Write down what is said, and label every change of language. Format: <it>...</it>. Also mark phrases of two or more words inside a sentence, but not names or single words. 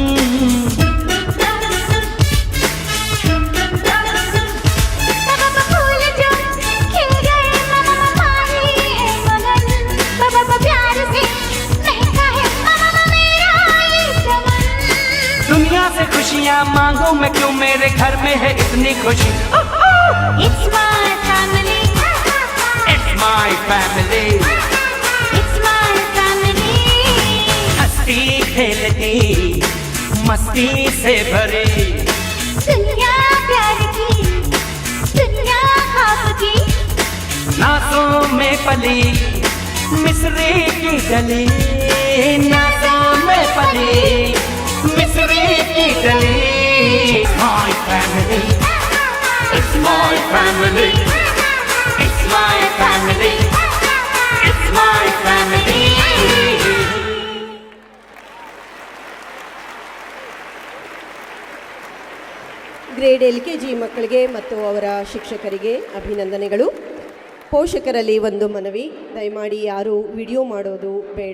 <hi>फूल जो खिल गए माली है मगन प्यार से महका है मेरा ये चमन दुनिया से खुशियाँ मांगू मैं क्यों मेरे घर में है इतनी खुशी</hi> <en>It's my family It's my family It's my family</en> <hi>हंसती खेलती मस्ती से भरी दुनिया प्यार की दुनिया ख्वाब की नाज़ों में पली मिस्री की डली नाज़ों में पली मिस्री की डली</hi> <en>It's my family It's my family It's my family It's my family</en> <kn>ಗ್ರೇಡ್ LKG ಮಕ್ಕಳಿಗೆ ಮತ್ತು ಅವರ ಶಿಕ್ಷಕರಿಗೆ ಅಭಿನಂದನೆಗಳು. ಪೋಷಕರಲ್ಲಿ ಒಂದು ಮನವಿ, ದಯಮಾಡಿ ಯಾರು ವಿಡಿಯೋ ಮಾಡೋದು ಬೇಡ.</kn>